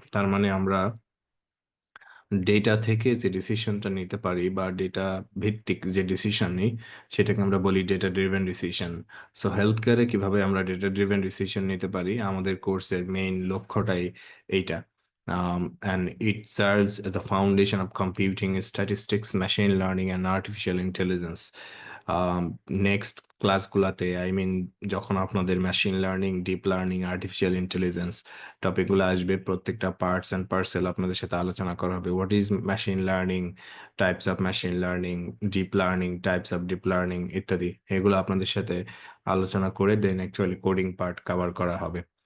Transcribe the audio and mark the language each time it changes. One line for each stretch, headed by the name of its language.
Bangla: তার মানে আমরা ডেটা থেকে যে ডিসিশনটা নিতে পারি বা ডেটা ভিত্তিক যে ডিসিশন নিই, সেটাকে আমরা বলি data driven decision. So health কেয়ারে কিভাবে আমরা ডেটা ড্রিভেন ডিসিশন নিতে পারি, আমাদের কোর্সের মেইন লক্ষ্যটাই এইটা।
English: And it serves as a foundation of computing, statistics, machine learning, and artificial intelligence.
Bangla: Next ক্লাসগুলোতে, আই মিন, যখন আপনাদের machine learning, deep learning, artificial intelligence টপিকগুলো আসবে, প্রত্যেকটা পার্টস অ্যান্ড পার্সেল আপনাদের সাথে আলোচনা করা হবে।
English: what is machine learning, types of machine learning, deep learning, types of deep learning
Bangla: ইত্যাদি, এগুলো আপনাদের সাথে আলোচনা করে দেন অ্যাকচুয়ালি কোডিং পার্ট কভার করা হবে।